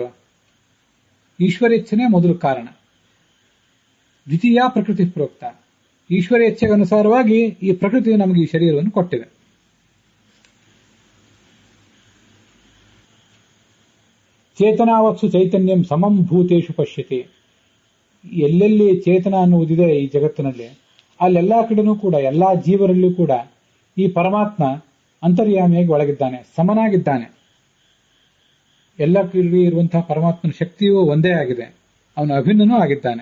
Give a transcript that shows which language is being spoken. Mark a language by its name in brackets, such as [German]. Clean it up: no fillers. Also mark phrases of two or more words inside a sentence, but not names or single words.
[Kannada] ಈಶ್ವರೇಚ್ಛನೇ ಮೊದಲು ಕಾರಣ. [Sanskrit] ದ್ವಿತೀಯ ಪ್ರಕೃತಿ ಪ್ರೋಕ್ತ, [Kannada] ಈಶ್ವರೇಚ್ಛೆಗೆ ಅನುಸಾರವಾಗಿ ಈ ಪ್ರಕೃತಿ ನಮಗೆ ಈ ಶರೀರವನ್ನು ಕೊಟ್ಟಿದೆ. [Sanskrit] ಚೇತನಾವತ್ಸು ಚೈತನ್ಯಂ ಸಮಂ ಭೂತೇಶು ಪಶ್ಯತಿ. [Kannada] ಎಲ್ಲೆಲ್ಲಿ ಚೇತನ ಅನ್ನುವುದಿದೆ ಈ ಜಗತ್ತಿನಲ್ಲಿ, ಅಲ್ಲೆಲ್ಲಾ ಕಡೆನೂ ಕೂಡ ಎಲ್ಲಾ ಜೀವರಲ್ಲೂ ಕೂಡ ಈ ಪರಮಾತ್ಮ ಅಂತರ್ಯಾಮಿಯಾಗಿ ಒಳಗಿದ್ದಾನೆ, ಸಮನಾಗಿದ್ದಾನೆ. ಎಲ್ಲ ಕಡೆ ಇರುವಂತಹ ಪರಮಾತ್ಮನ ಶಕ್ತಿಯೂ ಒಂದೇ ಆಗಿದೆ, ಅವನು ಅಭಿನ್ನನೂ ಆಗಿದ್ದಾನೆ.